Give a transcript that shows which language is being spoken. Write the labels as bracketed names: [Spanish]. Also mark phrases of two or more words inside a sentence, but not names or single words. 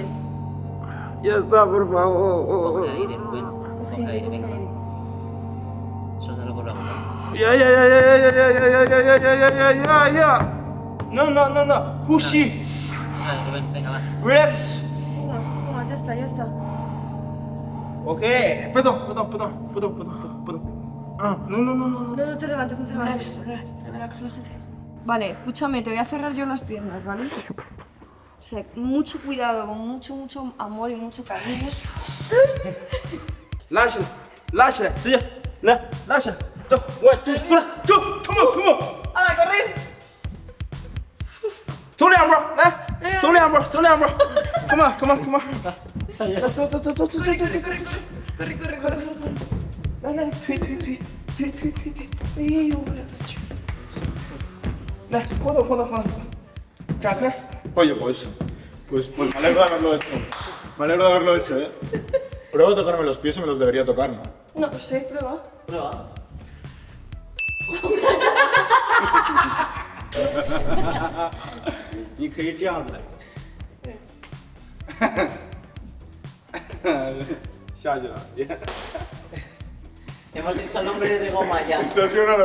[Spanish] Ya está, por favor. Coge aire, Rubén. Coge aire, venga. Suéltalo por la boca. Ya, ya, ya, ya, ya, ya, ya, ya, ya, ya, ya, ya, ya, ya. No, no, no, no. [Chinese] 呼吸 [Spanish] Vale, Rubén, venga, va. Relax. Toma, ya está, ya está. [Chinese] OK，不动，不动，不动，不动，不动，不动， [Spanish] 不动。No, no, no, no, no. No, no te levantes, no te levantes. Relájate. Vale, escúchame, te voy a cerrar yo las piernas, ¿vale? O sea, mucho cuidado, con mucho, mucho amor y mucho cariño. [Chinese] 拉起来，拉起来，直接来，拉起来，走，1 2 3 ， [English] Go，Come on，Come on， [Spanish] ¡Hala, correr! [Chinese] 走两步，来，走两步，走两步 ， [English] Come on，Come on，Come on， [Chinese] 来，走走走走走走走走， [Spanish] Corre, corre, corre. [Chinese] 来来，推推推推推推推，哎呦我的去！来，活动活动活动，展开。 [Spanish] Oye, pues me alegro de haberlo hecho. Me alegro de haberlo hecho, ¿eh? Pruebo a tocarme los pies y me los debería tocar, ¿no? No, pues sí, prueba. Prueba. Hemos hecho el hombre de goma ya.